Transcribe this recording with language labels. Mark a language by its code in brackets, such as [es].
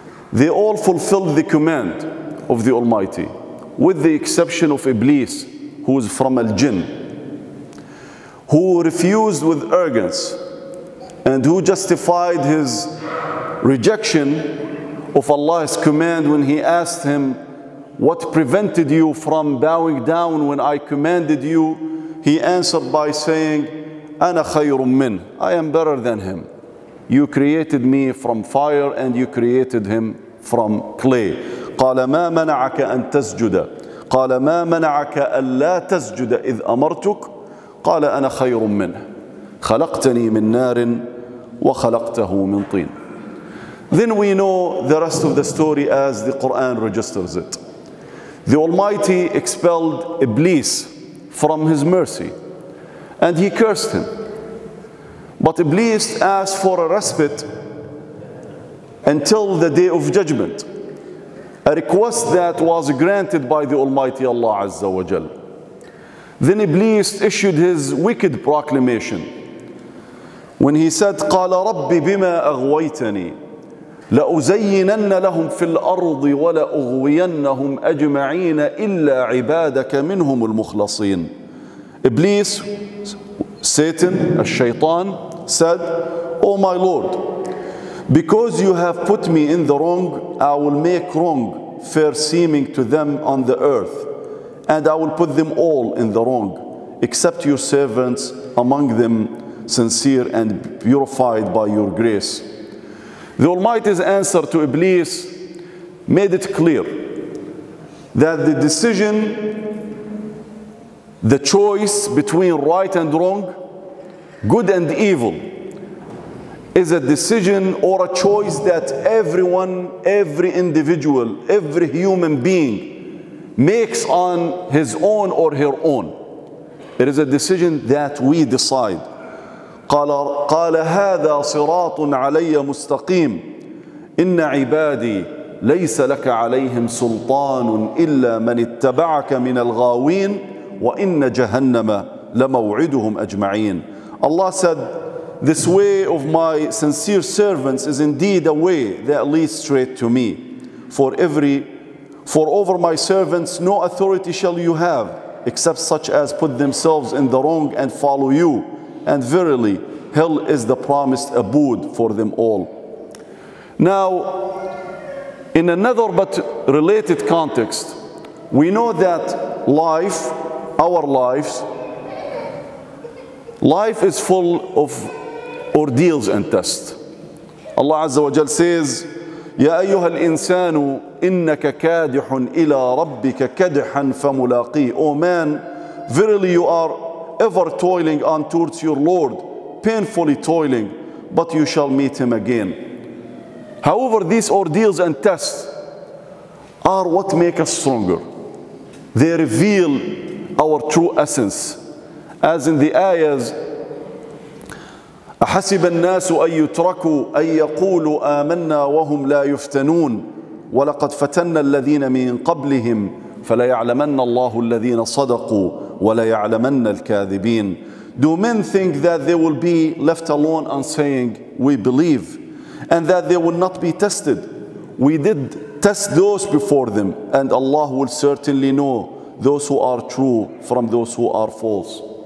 [en] They all fulfilled the command of the Almighty, with the exception of Iblis, who is from Al-Jinn, who refused with arrogance and who justified his rejection of Allah's command when He asked him, "What prevented you from bowing down when I commanded you?" He answered by saying, [ar] "Ana khayrun min, [en] I am better than him. You created me from fire and you created him from clay." [ar] قال ما منعك أن تسجد قال ما منعك ألا تسجد إذ أمرتك قال أنا خير منه خلقتني من نار وخلقته من طين. [en] Then we know the rest of the story as the Quran registers it. The Almighty expelled Iblis from His mercy and He cursed him. But Iblis asked for a respite until the day of judgment, a request that was granted by the Almighty Allah Azza wa Jal. Then Iblis issued his wicked proclamation when he said, [ar] قال رب بما أغويتني لأزينن لهم في الأرض ولأغوينهم أجمعين إلا عبادك منهم المخلصين. [en] Iblis, Satan, الشيطان, said, "O my Lord, because you have put me in the wrong, I will make wrong fair seeming to them on the earth, and I will put them all in the wrong, except your servants among them, sincere and purified by your grace." The Almighty's answer to Iblis made it clear that the decision, the choice between right and wrong, good and evil, is a decision or a choice that everyone, every individual, every human being makes on his own or her own. It is a decision that we decide. [ar] قال هذا صراط علي مستقيم إن عبادي ليس لك عليهم سلطان إلا من اتبعك من الغاوين وإن جهنم لموعدهم أجمعين. [en] Allah said, "This way of my sincere servants is indeed a way that leads straight to me. For over my servants no authority shall you have, except such as put themselves in the wrong and follow you. And verily, hell is the promised abode for them all." Now, in another but related context, we know that life, our life is full of ordeals and tests. Allah Azza wa Jal says, [ar] "يا أيها الإنسان إنك كادح إلى ربك كدحا فملاقيه." [en] O man, verily you are ever toiling on towards your Lord, painfully toiling, but you shall meet Him again. However, these ordeals and tests are what make us stronger. They reveal our true essence. As in the ayahs, [ar] أحسب الناس أن يتركوا أن يقولوا آمنا وهم لا يفتنون ولقد فتنا الذين من قبلهم فليعلمن الله الذين صدقوا وَلَيَعْلَمَنَّ الْكَاذِبِينَ. [en] Do men think that they will be left alone and saying, we believe, and that they will not be tested? We did test those before them, and Allah will certainly know those who are true from those who are false.